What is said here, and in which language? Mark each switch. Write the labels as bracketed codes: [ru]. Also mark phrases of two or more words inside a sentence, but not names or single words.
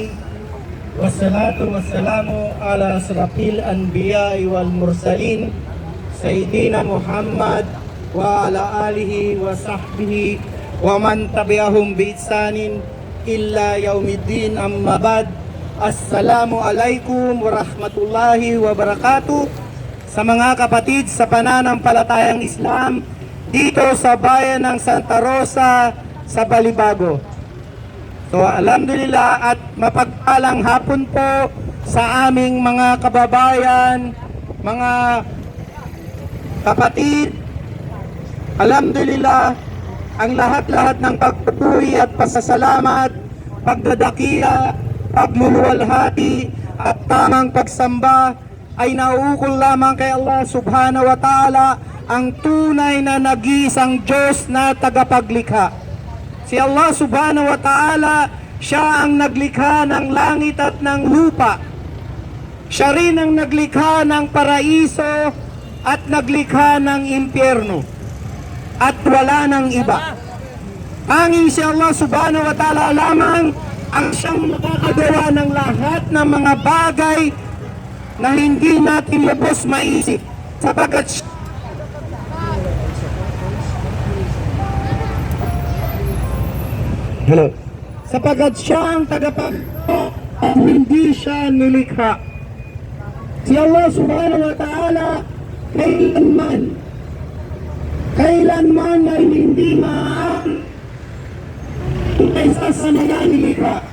[ar] والصلاة والسلام على أشرف الأنبياء والمرسلين سيدنا محمد وعلى آله وصحبه ومن تبعهم بإحسان إلى يوم الدين أما بعد. السلام عليكم ورحمة الله وبركاته. [tl] Sa mga kapatid sa pananampalatayang Islam dito sa bayan ng Santa Rosa sa Balibago. So alhamdulillah at mapagpalang hapon po sa aming mga kababayan, mga kapatid. Alhamdulillah, ang lahat-lahat ng pagpupuri at pasasalamat, pagdadakiya, pagluluwalhati at tamang pagsamba ay nauukol lamang kay Allah [ar] سبحانه وتعالى, [tl] ang tunay na nag-iisang Diyos na tagapaglikha. Si Allah [ar] سبحانه وتعالى, [tl] siya ang naglikha ng langit at ng lupa. Siya rin ang naglikha ng paraiso at naglikha ng impyerno. At wala ng iba. Tanging si Allah [ar] سبحانه وتعالى [tl] lamang ang siyang nakakagawa ng lahat ng mga bagay na hindi natin lubos maisip. Sapagkat siya ang tagapaglikha at hindi siya nilikha. Si Allah [ar] سبحانه وتعالى [tl] kailanman ay hindi maaari kaysa sa mga nilikha.